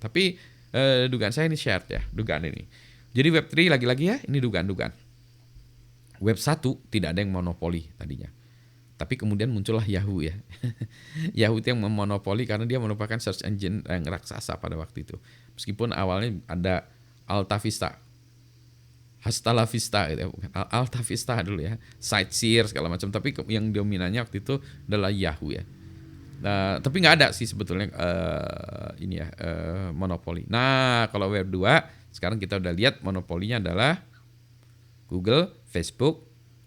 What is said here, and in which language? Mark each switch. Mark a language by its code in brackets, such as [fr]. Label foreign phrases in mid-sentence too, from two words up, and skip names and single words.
[id] Tapi dugaan saya ini shared ya, dugaan ini. Jadi Web 3 lagi-lagi ya, ini dugaan-dugaan. Web 1 tidak ada yang monopoli tadinya. Tapi kemudian muncullah Yahoo ya. Yahoo itu yang memonopoli karena dia merupakan [en] search engine [id] yang raksasa pada waktu itu. Meskipun awalnya ada Alta Vista, [es] Hasta la Vista [id] gitu ya. Alta Vista dulu ya, Sightseer segala macam. Tapi yang dominannya waktu itu adalah Yahoo ya. Nah, tapi nggak ada sih sebetulnya monopoli. Nah kalau Web 2 sekarang kita udah lihat monopolinya adalah Google, Facebook, YouTube.